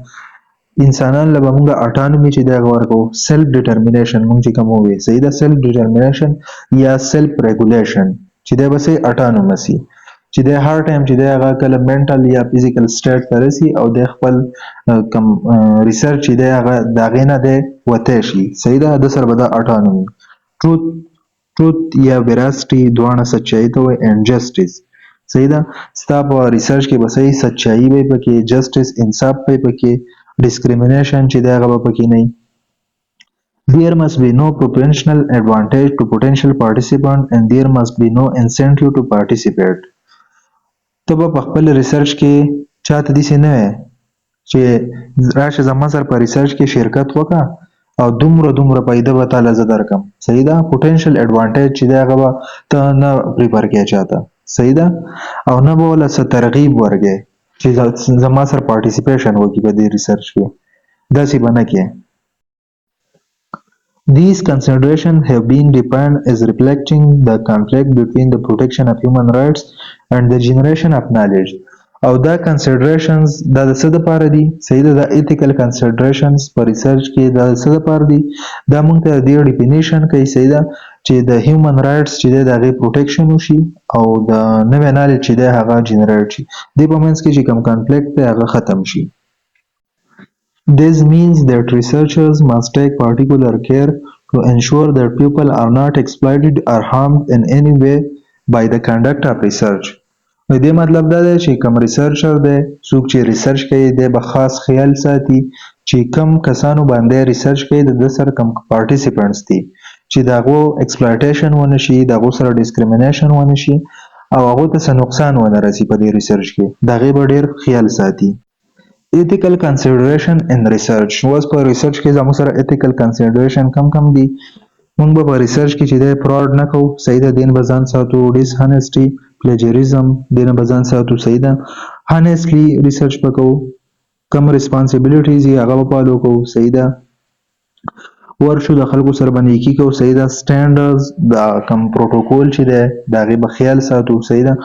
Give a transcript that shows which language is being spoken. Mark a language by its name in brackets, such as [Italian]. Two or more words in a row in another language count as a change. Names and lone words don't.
[Pashto] انسانانو له به مونږ اټانومي چې دی هغه ورکوو، [English] self determination [Pashto] مونږ چې کوم ووایو صحیح ده، [English] self determination [Pashto] یا [English] self regulation [Pashto] چې دی به څه اټانومسي چې دی هر ټایم چې دی هغه کله منټل یا [English] physical state [Pashto] ته رسي او دی خپل کم ریسرچ چې دی هغه د هغې نه دی وتی شي صحیح ده، د سره به دا اټانومي ټروت یا ویراسټي دواړه سچایي ته وایي [English] and justice [Pashto] صحیح ده. ستا په ریسرچ کې به صحیح سچایي به پکې، جسټس انصاف به پکې، ډسکریمینیشن چې دی هغه به پکې نه وي. [English] There must be no proportional advantage to potential participant and there must be no incentive to participate. [Pashto] ته به په خپل ریسرچ کې چاته داسې نه وایې چې راشه زما سره په ریسرچ کې شرکت وکړه او دومره پیدا به تاله زه درکړم صحیح ده. [English] potential advantage [Pashto] چې دی هغه به ته نه پریفر کوې چاته صحیح ده، او نه به ورله څه ترغیب ورکوې چې زما سره پارټیسپیشن وکړي په دې ریسرچ کې، داسې به نه کوې. [English] These considerations have been defined as reflecting the conflict between the protection of human rights and the generation of knowledge. [Pashto] او دا considerations دا د څه دپاره دي صحیح ده، دا [English] ethical considerations [Pashto] په ریسرچ کې دا د څه دپاره دي، دا موږ ته د دې ډیفینیشن کوي صحیح ده چې د [English] human rights [Pashto] چې دی د هغې پروټیکشن وشي او د نوی نالج چې دی هغه جنریټ شي، دې په منځ کې چې کوم کنفلیکټ دی هغه ختم شي. [English] This means that researchers must take particular care to ensure that people are not exploited or harmed in any way by the conduct of research. [Pashto] دې مطلب دا دی چې کوم ریسرچر دی څوک چې ریسرچ کوي دی به خاص خیال ساتي چې کم کسانو باندې ریسرچ کوي د ده سره کم پارټیسپینټس دي چې د هغو ایکسپلایټیشن ونه شي، د هغو سره ډسکریمینیشن ونه شي او هغو ته څه نقصان ونه رسي په دې ریسرچ کې، د هغې به ډېر خیال ساتي. [English] ethical consideration in research. [Pashto] اوس په ریسرچ کې زموږ سره [English] ethical consideration [Pashto] کم دي. موږ به په ریسرچ کې چې دی فراډ نه کوو صحیح ده، دې نه به ځان ساتو، ډسهانسټي، پلیجریزم دې نه به ځان ساتو صحیح ده، [English] honestly research [Pashto] به کوو، کم ریسپانسیبلیټیز یې هغه به فالو کوو صحیح ده، ورشو د خلکو سره به نیکي کوو صحیح ده، سټینډرډز دا کم پروټوکول چې دی د هغې به خیال ساتو صحیح ده.